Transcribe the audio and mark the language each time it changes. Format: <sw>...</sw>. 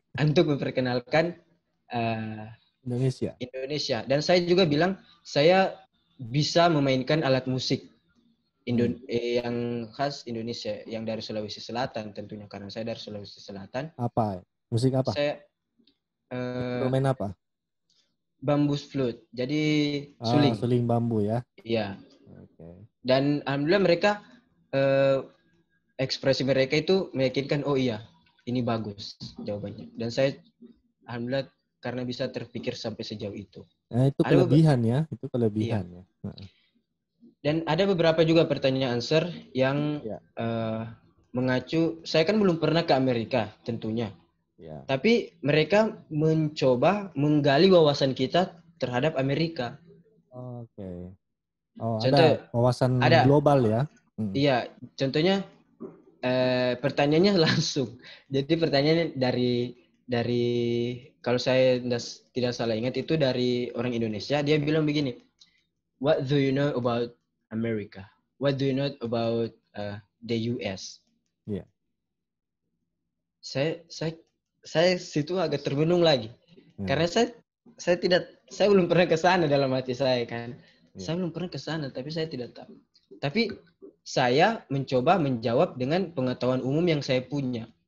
<id>memperkenalkan Indonesia. Indonesia. Dan saya juga bilang saya bisa memainkan alat musik yang khas Indonesia, yang dari Sulawesi Selatan tentunya karena saya dari Sulawesi Selatan. Apa? Musik apa? Saya Instrumen apa?</id> <en>bambus flute,</en> <id>jadi suling. Suling bambu ya. Iya. Oke. Dan alhamdulillah mereka ekspresi mereka itu meyakinkan, oh iya, ini bagus jawabannya. Dan saya alhamdulillah karena bisa terpikir sampai sejauh itu. Nah, itu Ada kelebihan ya, itu iya. kelebihan ya. Dan ada beberapa juga pertanyaan answer yang Ya. mengacu. Saya kan belum pernah ke Amerika tentunya. Ya. Tapi mereka mencoba menggali wawasan kita terhadap Amerika. Oke. Oh, Contoh ada wawasan ada, global ya. iya. Contohnya pertanyaannya langsung. Jadi pertanyaannya dari kalau saya tidak salah ingat itu dari orang Indonesia. Dia bilang begini,</id> <en>What do you know about America? What do you know about the US?</en> <id>Iya. Saya situ agak terbelung lagi karena Hmm. saya belum pernah ke sana dalam hati saya kan. Iya. Saya belum pernah ke sana tapi saya tidak tahu. Tapi saya mencoba menjawab dengan pengetahuan umum yang saya punya.</id>